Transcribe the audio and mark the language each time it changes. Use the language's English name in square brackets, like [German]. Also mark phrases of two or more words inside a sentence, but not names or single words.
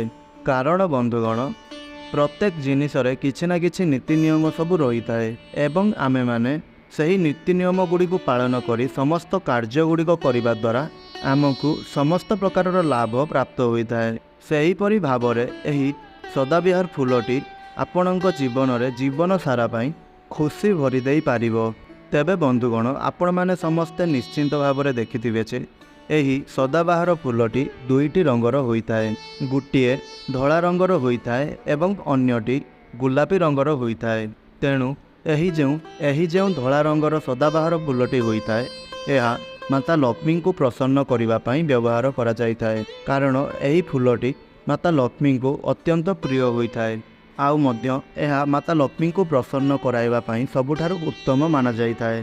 [Odia] କାରଣ ବନ୍ଧୁଗଣ ପ୍ରତ୍ୟେକ ଜିନିଷରେ କିଛି ନା କିଛି ନୀତି ନିୟମ ସବୁ ରହି ଥାଏ ଏବଂ ଆମେ ମାନେ ସଠିକ ନୀତି ନିୟମ ଗୁଡ଼ିକ ପାଳନ କରି ସମସ୍ତ କାର୍ଯ୍ୟ ଗୁଡ଼ିକ କରିବା ଦ୍ୱାରା ଆମକୁ ସମସ୍ତ ପ୍ରକାର ଲାଭ ପ୍ରାପ୍ତ ହୋଇଥାଏ। ସେହିପରି ଭାବରେ ଏହି ସଦାବିହାର ଫୁଲଟି ଆପଣଙ୍କ ଜୀବନ ରେ ଜୀବନ ସାରା ପାଇଁ ଖୁସି ଭରି ଦେଇ ପାରିବ। ତେବେ ବନ୍ଧୁଗଣ ଆପଣ ମାନେ ସମସ୍ତେ ନିଶ୍ଚିନ୍ତ ଭାବ ମେଁ ଦେଖିଥିବେ ଯେ ଏହି ସଦାବାହାର ଫୁଲଟି ଦୁଇଟି ରଙ୍ଗର ହୋଇଥାଏ। ଗୋଟିଏ ଧଳା ରଙ୍ଗର ହୋଇଥାଏ ଏବଂ ଅନ୍ୟଟି ଗୋଲାପୀ ରଙ୍ଗର ହୋଇଥାଏ। ତେଣୁ ଏହି ଯେଉଁ ଧଳା ରଙ୍ଗର ସଦାବାହାର ଫୁଲଟି ହୋଇଥାଏ ଏହା ମାତା ଲକ୍ଷ୍ମୀ କୁ ପ୍ରସନ୍ନ କରିବା ପାଇଁ ବ୍ୟବହାର କରା ଯାଇଥାଏ। କାରଣ ଏହି ଫୁଲଟି ମାତା ଲକ୍ଷ୍ମୀ କୁ ଅତ୍ୟନ୍ତ ପ୍ରିୟ ହୋଇଥାଏ। ଆଉ ମଧ୍ୟ ଏହା ମାତା ଲକ୍ଷ୍ମୀ କୁ ପ୍ରସନ୍ନ କରାଇବା ପାଇଁ ସବୁଠାରୁ ଉତ୍ତମ ମନା ଯାଇଥାଏ।